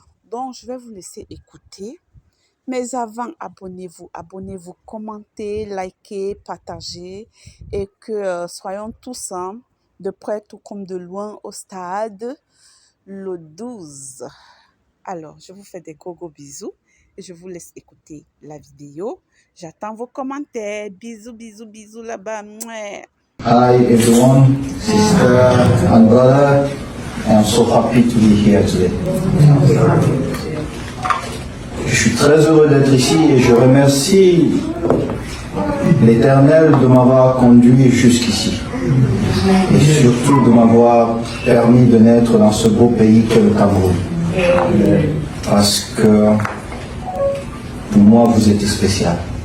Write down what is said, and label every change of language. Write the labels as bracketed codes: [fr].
[fr] Donc, je vais vous laisser écouter. Mais avant, abonnez-vous, commentez, likez, partagez et que soyons tous de près tout comme de loin au stade le 12. Alors, je vous fais des gros bisous et je vous laisse écouter la vidéo. J'attends vos commentaires. Bisous là-bas. [en] Hi everyone, sister and brother. I am so happy to be here today. [fr] Je suis très heureux d'être ici et je remercie l'Éternel de m'avoir conduit jusqu'ici. Et surtout de m'avoir permis de naître dans ce beau pays qu'est le Cameroun. Parce que pour moi, vous êtes spécial.